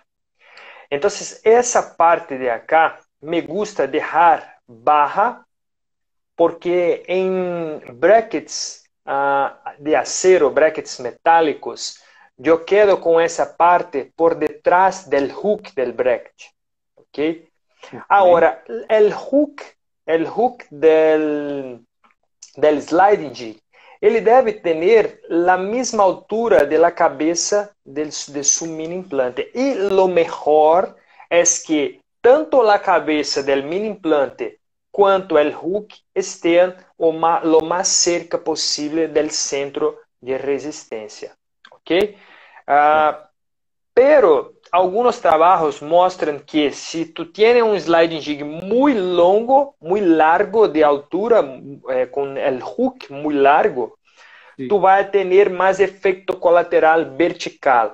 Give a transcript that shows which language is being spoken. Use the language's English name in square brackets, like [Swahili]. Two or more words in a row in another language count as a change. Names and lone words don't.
[Spanish] Entonces, esa parte de acá me gusta dejar baja, porque en brackets de acero, brackets metálicos, yo quedo con esa parte por detrás del hook del bracket. [Portuguese] ¿Okay? [Spanish] Ahora, el hook del [English] sliding jig [Portuguese] ele deve ter a mesma altura da cabeça de seu mini implante. E [Spanish] lo mejor [Portuguese] é que tanto a cabeça do mini implante quanto o hook estejam lo mais cerca possível do centro de resistência. [Spanish] ¿Ok? Pero algunos trabajos muestran que si tú tienes un [English] sliding jig [Spanish] muy longo, muy largo de altura, con el hook muy largo, Sí. tú vas a tener más efecto colateral vertical.